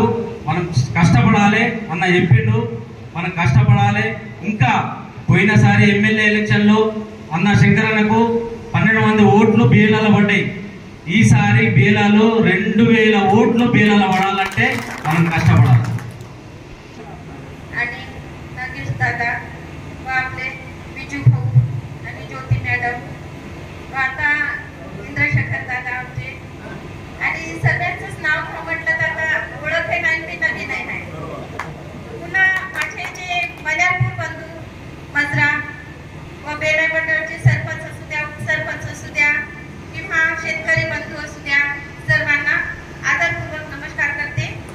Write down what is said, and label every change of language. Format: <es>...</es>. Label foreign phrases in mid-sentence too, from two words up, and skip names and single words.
<te>మనం కష్టపడాలి అన్న చెప్పిండు, మనం కష్టపడాలి. ఇంకా పోయినసారి ఎమ్మెల్యే ఎలక్షన్లో అన్న శంకరన్నకు 12 మంది ఓట్లు బేలాలో పడ్డాయి. ఈసారి బేలాలో 2000 ఓట్లు బేలాలో పడాలంటే మనం కష్టపడాలి.</te> <mr>आणि नागेश दादा व आपले विजू भाऊ आणि ज्योती मॅडम व आता इंद्रशेखर दादा आमचे आणि सगळ्यांचंच नाव म्हटलं तर आता ओळख आहे नाही ते नवीन आहे. पुन्हा माझे जे मल्यापूर बंधू मजरा व बेला मंडळचे सरपंच असू द्या, उपसरपंच असू द्या किंवा शेतकरी बंधू असू द्या, सर्वांना आदरपूर्वक नमस्कार करते.</mr>